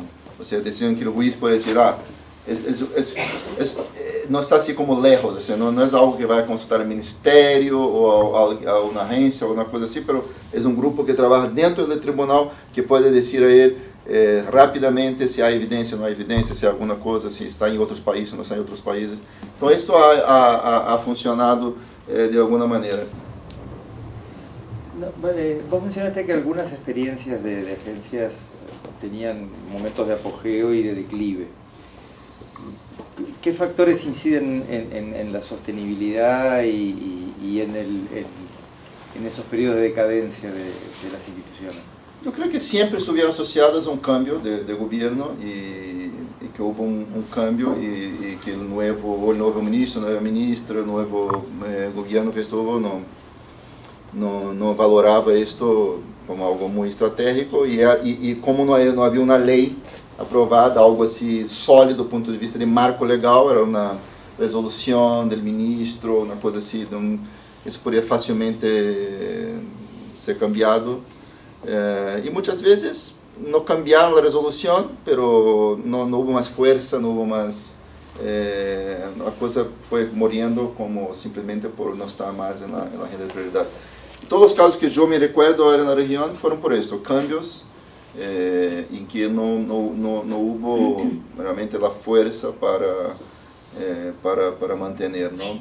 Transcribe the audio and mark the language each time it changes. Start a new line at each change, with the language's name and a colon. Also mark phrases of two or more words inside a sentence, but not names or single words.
Portuguese: Ou seja, decisão que o juiz pode dizer, não está assim como lejos, ou seja, não é algo que vai consultar o ministério ou a uma agência ou uma coisa assim, mas é um grupo que trabalha dentro do tribunal que pode dizer a ele rapidamente se há evidência ou não há evidência, se há alguma coisa, se está em outros países ou não está em outros países. Então, isso ha funcionado de alguma maneira.
Spanish: Vos mencionaste que algunas experiencias de agencias tenían momentos de apogeo y de declive. ¿Qué factores inciden en la sostenibilidad y en esos periodos de decadencia de las instituciones?
Portuguese: Eu creio que sempre
Spanish: estuvieron asociadas
Portuguese: a um cambio de governo e que houve um cambio e que o novo ministro, a nova ministra, o novo governo que estuvo não valorava isto como algo muito estratégico e como não havia uma lei aprovada, algo assim sólido do ponto de vista de marco legal, era uma resolução do ministro, uma coisa assim, isso poderia facilmente ser cambiado.
Spanish: Y muchas veces no cambiaron la resolución, pero no hubo más fuerza, no hubo más... la cosa fue muriendo como simplemente por no estar más en la agenda de prioridad. Todos los casos que yo me recuerdo ahora en la región fueron por esto, cambios en que no hubo realmente la fuerza para mantener, ¿no?